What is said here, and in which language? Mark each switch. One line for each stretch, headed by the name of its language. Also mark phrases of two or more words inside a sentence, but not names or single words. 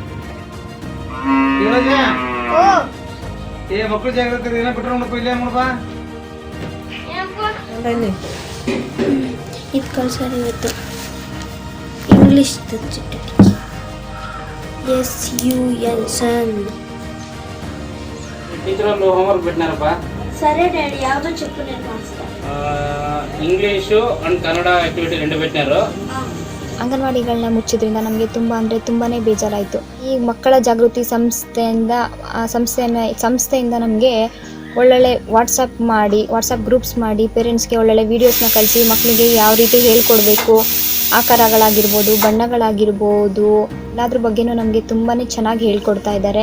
English: English SUN.
Telugu: టీచర్ వాళ్ళు హోంవర్క్ పెట్టినారప్పా. సరే డాడీ, యావదో చెప్పు నేను రాస్తా.
English: English and Kannada activity
Telugu: రెండు పెట్టినారు.
Kannada: ಅಂಗನವಾಡಿಗಳನ್ನ ಮುಚ್ಚಿದ್ರಿಂದ ನಮಗೆ ತುಂಬಾ ಬೇಜಾರಾಯಿತು. ಈ ಮಕ್ಕಳ ಜಾಗೃತಿ ಸಂಸ್ಥೆಯಿಂದ ನಮಗೆ ಒಳ್ಳೊಳ್ಳೆ
English: WhatsApp groups
Kannada: ಮಾಡಿ ಪೇರೆಂಟ್ಸ್ಗೆ ಒಳ್ಳೊಳ್ಳೆ ವೀಡಿಯೋಸ್ನ ಕಳಿಸಿ ಮಕ್ಕಳಿಗೆ ಯಾವ ರೀತಿ ಹೇಳ್ಕೊಡ್ಬೇಕು, ಆಕಾರಗಳಾಗಿರ್ಬೋದು, ಬಣ್ಣಗಳಾಗಿರ್ಬೋದು, ಎಲ್ಲದ್ರ ಬಗ್ಗೆನೂ ನಮಗೆ ತುಂಬಾ ಚೆನ್ನಾಗಿ ಹೇಳ್ಕೊಡ್ತಾ ಇದ್ದಾರೆ.